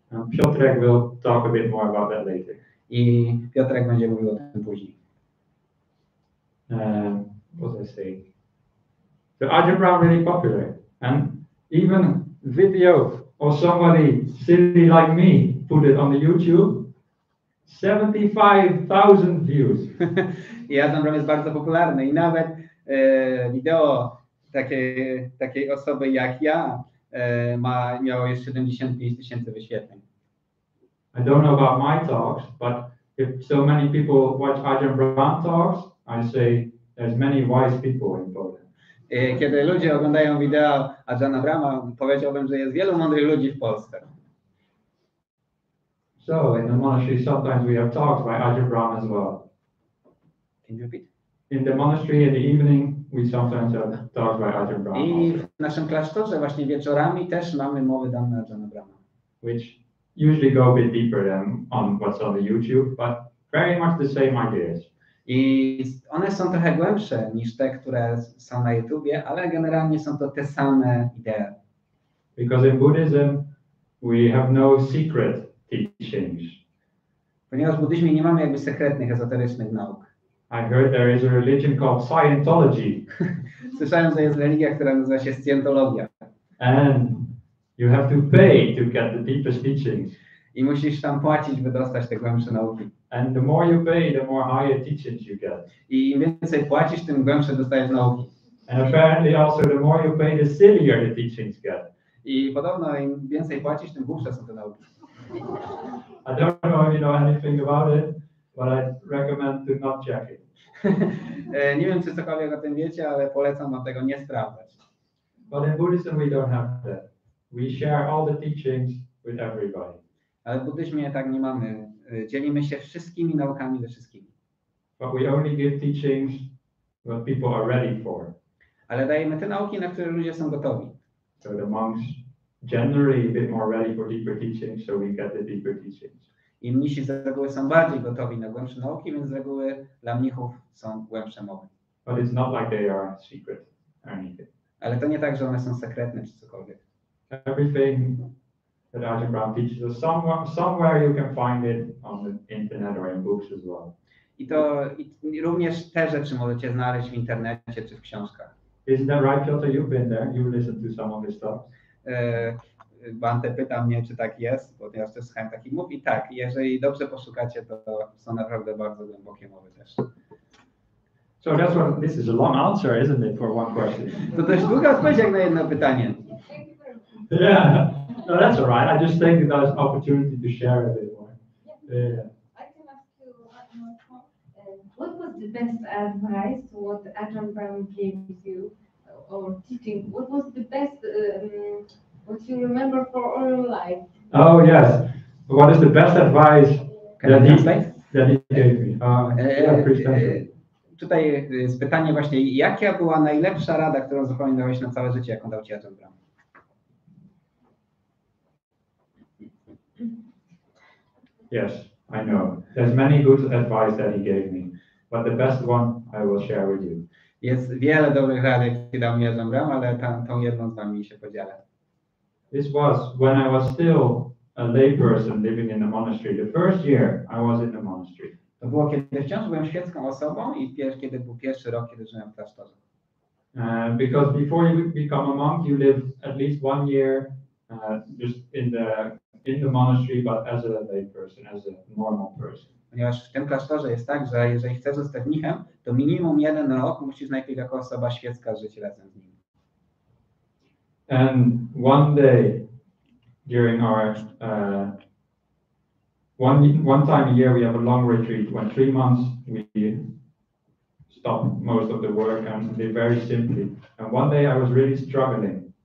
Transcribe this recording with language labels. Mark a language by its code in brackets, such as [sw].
[en] Piotrek will talk a bit more about that later. [pl] I Piotrek będzie mówił o tym później. [en] What was I saying? So Ajahna Brahma really popular, and even video or somebody silly like me put it on the YouTube, 75,000 views. [pl] I Ajahna Brahma jest bardzo popularny i nawet wideo takiej osoby jak ja miało już 75 000 wyświetleń. [en] I don't know about my talks, but if so many people watch Ajahna Brahma talks, I say there's many wise people in Poland. [pl] Kiedy ludzie oglądają wideo Ajahna Brahma, powiedziałbym, że jest wielu mądrych ludzi w Polsce. [en] So in the monastery sometimes we have talks by Ajahna Brahma as well. Can you repeat? In the monastery in the evening we sometimes have talks by Ajahna Brahma. [pl] I w naszym klasztorze właśnie wieczorami też mamy mowy dane Ajahna Brahma. [en] Which usually go a bit deeper than on what's on the YouTube, but very much the same ideas. [pl] I one są trochę głębsze niż te, które są na YouTubie, ale generalnie są to te same idee. [en] Because in Buddhism we have no secret teachings. [pl] Ponieważ w buddyzmie nie mamy jakby sekretnych, ezoterycznych nauk. [en] I heard there is a religion called Scientology. [pl] Słyszałem, że jest religia, która nazywa się Scientologia. [en] And you have to pay to get the deepest teachings. [pl] I musisz tam płacić, by dostać te głębsze nauki. [en] And the more you pay, the more higher teachings you get. [pl] I im więcej płacisz, tym głębsze dostajesz nauki. [en] And apparently also the more you pay, the sillier the teachings get. [pl] I podobno im więcej płacisz, tym głupsze są te nauki. [en] I don't know if you know anything about it, but I recommend to not check it. [pl] Nie wiem, czy cokolwiek o tym wiecie, ale polecam wam tego nie sprawdzać. [en] But in Buddhism we don't have that. We share all the teachings with everybody. [pl] Ale w buddyzmie tak nie mamy. Dzielimy się wszystkimi naukami ze wszystkimi. [en] But we only give teachings what people are ready for. [pl] Ale dajemy te nauki, na które ludzie są gotowi. [en] So the monks generally a bit more ready for deeper teachings, so we get the deeper teachings. [pl] I mnisi z reguły są bardziej gotowi na głębsze nauki, więc z reguły dla mnichów są głębsze mowy. [en] But it's not like they are secret or anything. [pl] Ale to nie tak, że one są sekretne czy cokolwiek. [en] Everything that Ajahna Brahma teaches us, somewhere you can find it on the internet or in books as well. [pl] I również te rzeczy możecie znaleźć w internecie czy w książkach. [en] Isn't that right, Piotr? You've been there. You've listened to some of his talks. [pl] Bhante pyta mnie, czy tak jest, bo ja też słuchałem takich mów i tak, jeżeli dobrze poszukacie, to są naprawdę bardzo głębokie mowy też. [en] So this is a long answer, isn't it, for one question? [pl] To dość długa odpowiedź jak na jedno pytanie. [en] Yeah, no, that's all right. I just think that was an opportunity to share a bit more. Yeah. I can ask you one more. What was the best advice what Ajahna Brahma gave you or teaching? What was the best what you remember for all your life? Oh yes. What is the best advice that he gave me? Yeah, pretty [pl] Tutaj jest pytanie właśnie, jaka była najlepsza rada, którą zapamiętałeś na całe życie, jaką dał ci Ajahna Brahma? [en] Yes, I know. There's many good advice that he gave me, but the best one I will share with you. [pl] Jest wiele dobrych rad, jakie dał mi Ajahna Brahma, ale tą jedną z wami się podzielę. [en] This was when I was still a layperson living in a monastery. The first year I was in the monastery. [pl] To było, kiedy wciąż byłem świecką osobą i kiedy był pierwszy rok, kiedy żyłem w klasztorze. [en] Because before you become a monk, you live at least 1 year just in the monastery, but as a layperson, as a normal person. [pl] Ponieważ w tym klasztorze jest tak, że jeżeli chcesz zostać mnichem, to minimum 1 rok musisz najpierw jako osoba świecka żyć razem z nim. [en] And one day during our one time a year we have a long retreat. When 3 months we stop most of the work and live very simply. And one day I was really struggling.